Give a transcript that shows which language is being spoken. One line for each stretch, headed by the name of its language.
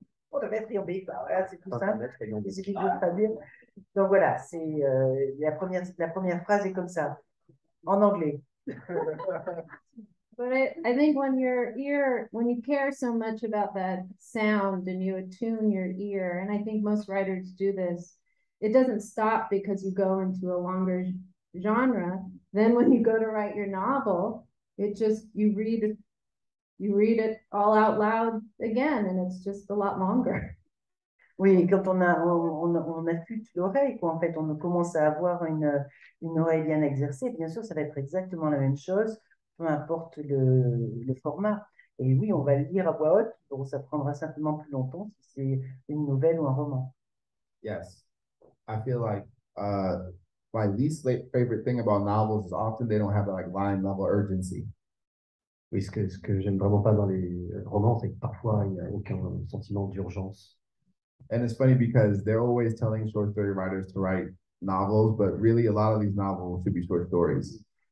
French: Pentamètre, iambic, voilà, c'est tout simple. Il suffit de le traduire. Donc voilà, c'est la première phrase est comme ça, en anglais.
English: But I think when when you care so much about that sound and you attune your ear, and I think most writers do this, it doesn't stop because you go into a longer genre. Then when you go to write your novel, it just, you read it all out loud again, and it's just a lot longer.
French: Oui, quand on affûte l'oreille, quoi, en fait, on commence à avoir une oreille bien exercée. Bien sûr, ça va être exactement la même chose, peu importe le format. Et oui, on va le lire à voix haute, donc ça prendra simplement plus longtemps si c'est une nouvelle ou un roman.
English: Yes. I feel like my least favorite thing about novels is often they don't have like line level urgency.
French: Oui, ce que j'aime vraiment pas dans les romans, c'est que parfois il n'y a aucun sentiment d'urgence.
English: And it's funny because they're always telling short story writers to write novels, but really a lot of these novels should be short stories.